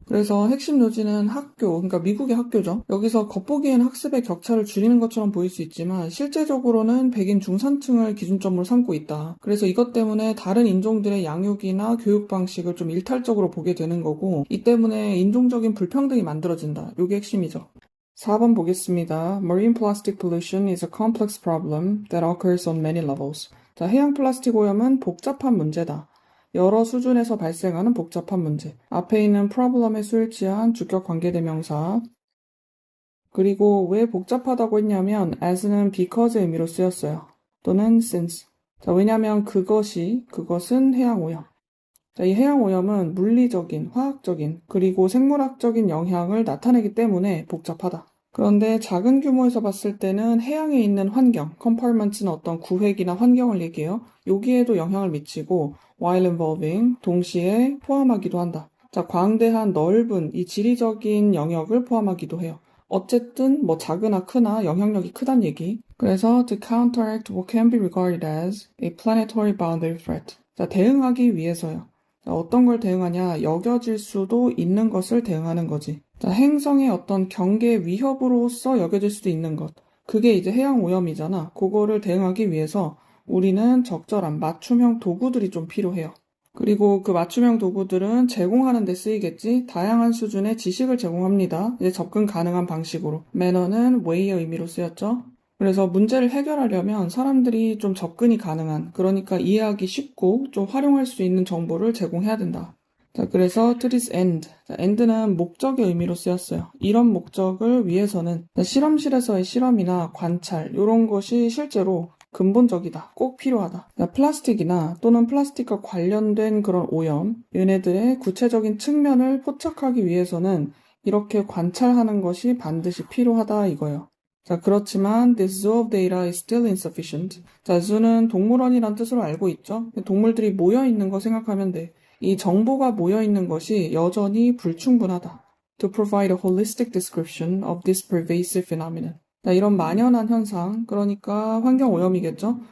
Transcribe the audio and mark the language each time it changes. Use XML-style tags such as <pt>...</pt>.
<ko>그래서 핵심 요지는 학교, 그러니까 미국의 학교죠. 여기서 겉보기엔 학습의 격차를 줄이는 것처럼 보일 수 있지만 실제적으로는 백인 중산층을 기준점으로 삼고 있다. 그래서 이것 때문에 다른 인종들의 양육이나 교육 방식을 좀 일탈적으로 보게 되는 거고, 이 때문에 인종적인 불평등이 만들어진다. 이게 핵심이죠. 4번 보겠습니다.</ko> <en>Marine plastic pollution is a complex problem that occurs on many levels.</en> <ko>자, 해양 플라스틱 오염은 복잡한 문제다. 여러 수준에서 발생하는 복잡한 문제. 앞에 있는 problem에 수일치한 주격 관계대명사. 그리고 왜 복잡하다고 했냐면 as는 because 의미로 쓰였어요. 또는 since. 자, 왜냐면 그것은 해양 오염. 자, 이 해양 오염은 물리적인, 화학적인, 그리고 생물학적인 영향을 나타내기 때문에 복잡하다. 그런데 작은 규모에서 봤을 때는 해양에 있는 환경, compartments는 어떤 구획이나 환경을 얘기해요. 여기에도 영향을 미치고</ko> <en>while involving,</en> <ko>동시에 포함하기도 한다. 자, 광대한 넓은 이 지리적인 영역을 포함하기도 해요. 어쨌든 뭐 작으나 크나 영향력이 크단 얘기. 그래서</ko> <en>to counteract what can be regarded as a planetary boundary threat.</en> <ko>자, 대응하기 위해서요. 자, 어떤 걸 대응하냐? 여겨질 수도 있는 것을 대응하는 거지. 자, 행성의 어떤 경계 위협으로서 여겨질 수도 있는 것. 그게 이제 해양 오염이잖아. 그거를 대응하기 위해서 우리는 적절한 맞춤형 도구들이 좀 필요해요. 그리고 그 맞춤형 도구들은 제공하는 데 쓰이겠지. 다양한 수준의 지식을 제공합니다. 이제 접근 가능한 방식으로. 매너는 way의 의미로 쓰였죠. 그래서 문제를 해결하려면 사람들이 좀 접근이 가능한, 그러니까 이해하기 쉽고 좀 활용할 수 있는 정보를 제공해야 된다. 자, 그래서</ko> <en>to this end.</en> <ko>자, end는 목적의 의미로 쓰였어요. 이런 목적을 위해서는 실험실에서의 실험이나 관찰, 이런 것이 실제로 근본적이다. 꼭 필요하다. 자, 플라스틱이나 또는 플라스틱과 관련된 그런 오염, 얘네들의 구체적인 측면을 포착하기 위해서는 이렇게 관찰하는 것이 반드시 필요하다 이거예요. 자, 그렇지만</ko> <en>this zoo of data is still insufficient.</en> <ko>자, zoo는 동물원이란 뜻으로 알고 있죠. 동물들이 모여있는 거 생각하면 돼. 이 정보가 모여있는 것이 여전히 불충분하다.</ko> <en>To provide a holistic description of this pervasive phenomenon.</en> <ko>자, 이런 만연한 현상, 그러니까 환경 오염이겠죠?</ko>